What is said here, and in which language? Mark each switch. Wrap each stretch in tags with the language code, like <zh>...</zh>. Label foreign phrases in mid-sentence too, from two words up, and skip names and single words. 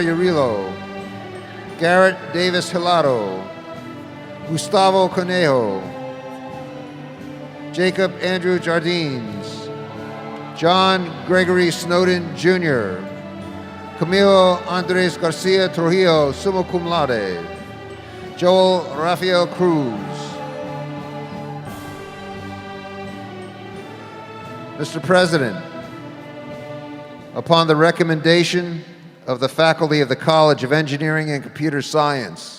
<en>Urillo, Garrett Davis Hilado, Gustavo Conejo, Jacob Andrew Jardines, John Gregory Snowden Jr., Camilo Andres Garcia Trujillo,</en> <la>summa cum laude,</la> <en>Joel Rafael Cruz. Mr. President, upon the recommendation of the faculty of the College of Engineering and Computer Science,</en>